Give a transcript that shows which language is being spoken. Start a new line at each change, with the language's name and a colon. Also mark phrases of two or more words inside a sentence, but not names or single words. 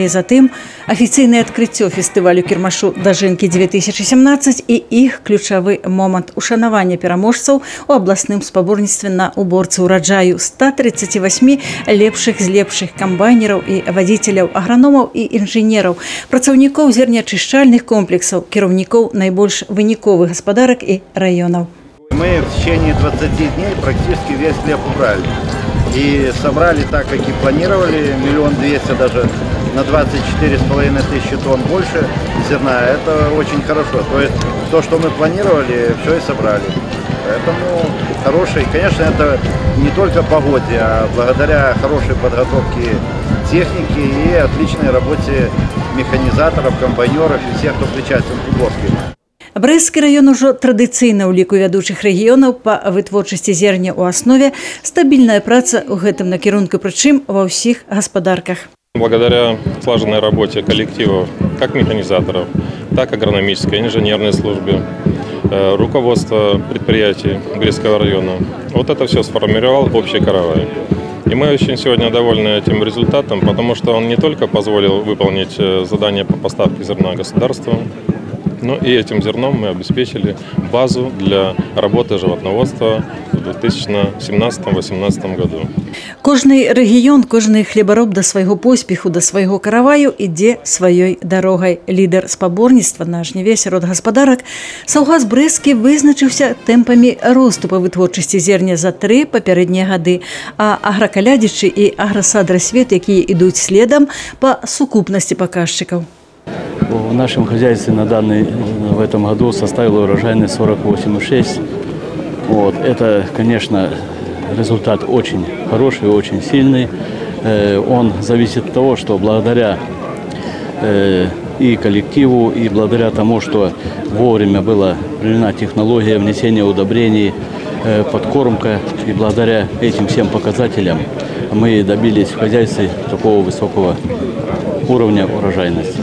Belarusian: Затым афіцыйнае адкрыццё фестывалю кірмашу Дажынкі 2017 і іх ключавы момант ушанавання пераможцаў у абласным спаборніцтве на уборцы ўраджаю 138 лепшых з лепшых камбайнераў і вадзіцеляў, аграномаў і інжынераў, працаўнікоў зернеачышчальных комплексаў, кіраўнікоў найбольш выніковых гаспадарак і раёнаў.
Russian: Мы в течение 20 дней практически весь хлеб убрали. И собрали так, как и планировали, 1 200 000, даже на 24,5 тысячи тонн больше зерна. Это очень хорошо. То есть то, что мы планировали, все и собрали. Поэтому хороший, конечно, это не только погоде, а благодаря хорошей подготовке техники и отличной работе механизаторов, комбайнеров и всех, кто причастен к уборке.
Belarusian: Брэсцкі раён ужо традыцыйна ў ліку вядучых рэгіёнаў па вытворчасці зерня ў аснове, стабільная праца ў гэтым накірунку, прычым ва ўсіх гаспадарках.
Russian: Благодаря слаженной работе коллективов, как механизаторов, так и агрономической, инженерной службе, руководства предприятий Брестского района, вот это все сформировал общий каравай. И мы очень сегодня довольны этим результатом, потому что он не только позволил выполнить задание по поставке зерна государству, но и этим зерном мы обеспечили базу для работы животноводства в 2017-2018 году.
Belarusian: Кожны рэгіён, кожны хлебароб да свайго поспеху, да свайго караваю ідзе сваёй дарогай. Лідар спаборніцтва на жніве сярод гаспадарак Саўгас Брэсцкі вызначыўся тэмпамі росту па вытворчасці зерня за 3 папярэднія гады, а агракалядзічы і аграсадрасвет, якія ідуць следам па сукупнасці паказчыкаў.
Russian: В нашем хозяйстве в этом году составила урожайность 48,6. Вот. Это, конечно, результат очень хороший, очень сильный. Он зависит от того, что благодаря и коллективу, и благодаря тому, что вовремя была применена технология внесения удобрений, подкормка, и благодаря этим всем показателям мы добились в хозяйстве такого высокого уровня урожайности.